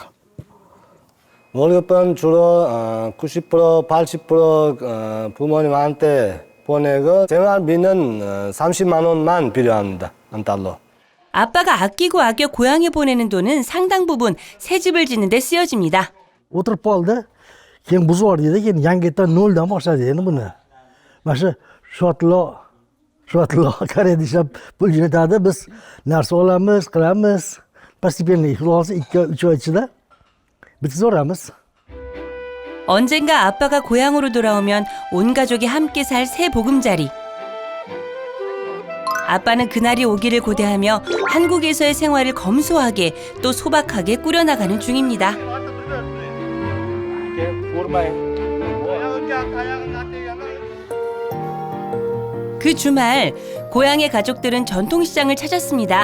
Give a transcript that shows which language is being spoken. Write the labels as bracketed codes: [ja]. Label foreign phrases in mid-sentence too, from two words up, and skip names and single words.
[ko] 월급은 주로 90% 80% 부모님한테 보내고 생활비는 30만 원만 필요합니다. 한 달로. 아빠가 아끼고 아껴 고향에 보내는 돈은 상당 부분 새 집을 짓는 데 쓰여집니다. [uz] o'tirib qoldi keyin buzib yubordi keyin yangidan noldan boshladi endi buni mana shu shotlo koreada ishlab pul jo'natadi biz narsa olamiz qilamiz постепенно xudo xohlasa 2-3 oy ichida bitkazoramiz. [ko] 언젠가 아빠가 고향으로 돌아오면 온 가족이 함께 살 새 보금자리. 아빠는 그날이 오기를 고대하며 한국에서의 생활을 검소하게 또 소박하게 꾸려나가는 중입니다. 그 주말 고향의 가족들은 전통시장을 찾았습니다.